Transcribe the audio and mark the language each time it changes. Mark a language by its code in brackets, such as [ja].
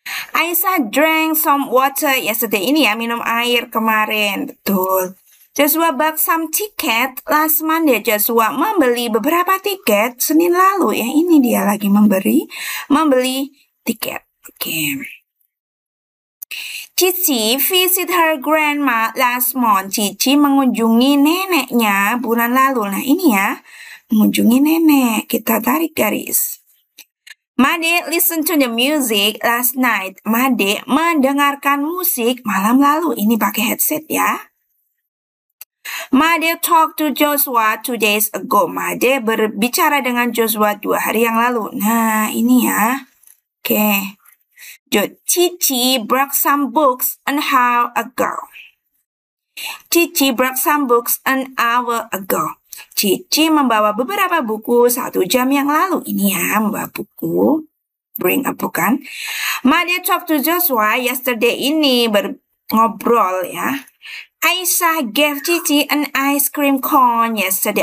[id] Aisyah [en] drank some water yesterday. [id] Ini ya, minum air kemarin. Betul. Joshua [en] bought some ticket last Monday. [id] Joshua membeli beberapa tiket Senin lalu ya. Ini dia lagi membeli tiket. Oke. [en] Cici visit her grandma last month. [id] Cici mengunjungi neneknya bulan lalu. Nah, ini ya. Mengunjungi nenek. Kita tarik garis. [en] Made listen to the music last night. Made [id] mendengarkan musik malam lalu. Ini pakai headset ya. [en] Made talk to Joshua 2 days ago. [id] Made berbicara dengan Joshua 2 hari yang lalu. Nah, ini ya. Oke. [en] Cici brought some books an hour ago. Cici brought some books an hour ago. [id] Cici membawa beberapa buku 1 jam yang lalu. Ini ya, membawa buku. [en] Bring a book [id] kan. [en] Made talk to Joshua yesterday. [id] Ini ngobrol ya. [en] Aisyah gave Cici an ice cream cone yesterday.